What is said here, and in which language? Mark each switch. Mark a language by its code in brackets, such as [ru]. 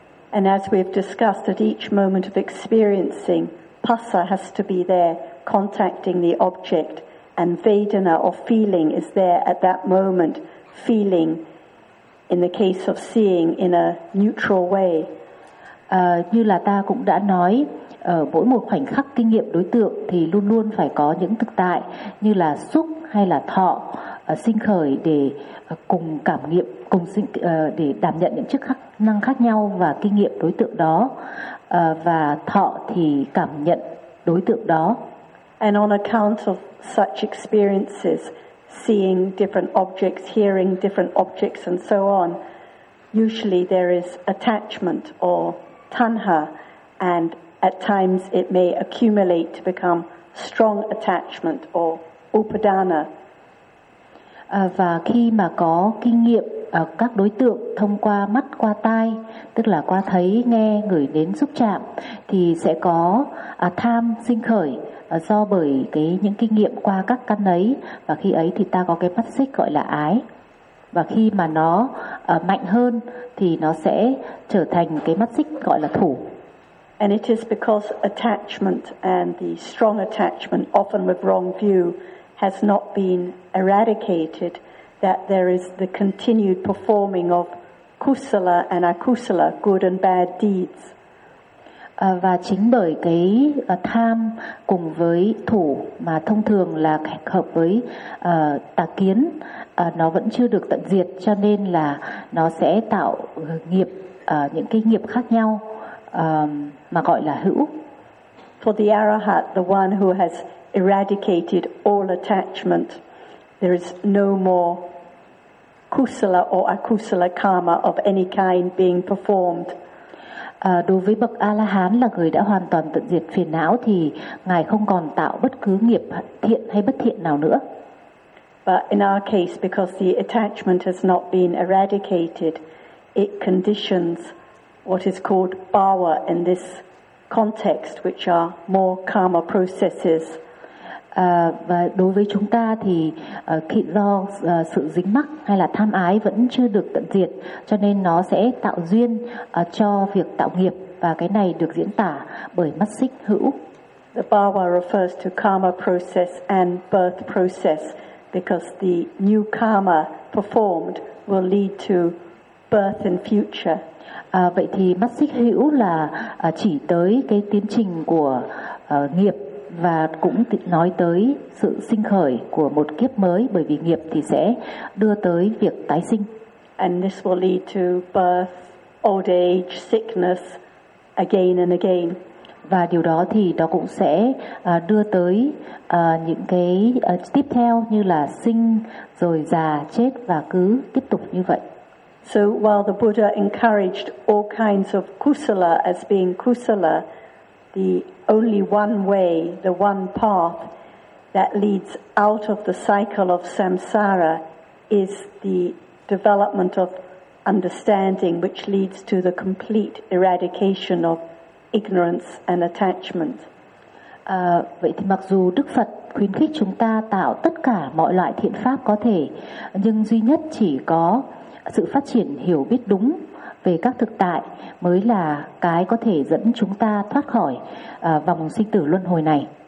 [en] And as we've discussed, at each moment of experiencing, passa has to be there contacting the object, and vedana or feeling is there at that moment, feeling in the case of seeing in a neutral way. [vi] Như là ta cũng đã nói, ở mỗi một khoảnh khắc kinh nghiệm đối tượng thì luôn luôn phải có những thực tại như là xúc hay là thọ sinh khởi để cùng cảm nghiệm, cùng sinh để đảm nhận những chức khắc năng khác nhau và kinh nghiệm đối tượng đó, và thọ thì cảm nhận đối tượng đó. [en] And on account of such experiences, seeing different objects, hearing different objects and so on, usually there is attachment or tanha, and at times it may accumulate to become strong attachment or upadana. [vi] Và khi mà có kinh nghiệm các đối tượng thông qua mắt, qua tai, tức là qua thấy, nghe, ngửi, đến xúc chạm, thì sẽ có tham sinh khởi do bởi cái những kinh nghiệm qua các căn ấy, và khi ấy thì ta có cái mắt xích gọi là ái, và khi mà nó mạnh hơn thì nó sẽ trở thành cái mắt xích gọi là thủ. [en] And it is because attachment and the strong attachment, often with wrong view, has not been eradicated, that there is the continued performing of kusala and akusala, good and bad deeds. [vi] Và chính bởi cái tham cùng với thủ mà thông thường là hợp với tà kiến, nó vẫn chưa được tận diệt, cho nên là nó sẽ tạo nghiệp, những cái nghiệp khác nhau mà gọi là hữu. [en] For the arahat, the one who has eradicated all attachment, there is no more kusala or akusala karma of any kind being performed. [vi] Đối với bậc A-la-hán là người đã hoàn toàn tận diệt phiền não thì ngài không còn tạo bất cứ nghiệp thiện hay bất thiện nào nữa. [en] But in our case, because the attachment has not been eradicated, it conditions what is called bhava in this context, which are more karma processes. [vi] Và đối với chúng ta thì khi do sự dính mắc hay là tham ái vẫn chưa được tận diệt, cho nên nó sẽ tạo duyên cho việc tạo nghiệp, và cái này được diễn tả bởi mắt xích hữu. [en] The bhava refers to karma process and birth process, because the new karma performed will lead to birth in future. [vi] Vậy thì mắt xích hữu là chỉ tới cái tiến trình của nghiệp, và cũng nói tới sự sinh khởi của một kiếp mới, bởi vì nghiệp thì sẽ đưa tới việc tái sinh. [en] And this will lead to birth, old age, sickness again and again. [vi] Và điều đó thì nó cũng sẽ đưa tới những cái tiếp theo, như là sinh rồi già chết và cứ tiếp tục như vậy. [en] So while the Buddha encouraged all kinds of kusala as being kusala, the only one way, the one path that leads out of the cycle of samsara is the development of understanding, which leads to the complete eradication of ignorance and attachment. [vi] Vậy thì mặc dù Đức Phật khuyến khích chúng ta tạo tất cả mọi loại thiện pháp có thể, nhưng duy nhất chỉ có sự phát triển hiểu biết đúng về các thực tại mới là cái có thể dẫn chúng ta thoát khỏi vòng sinh tử luân hồi này.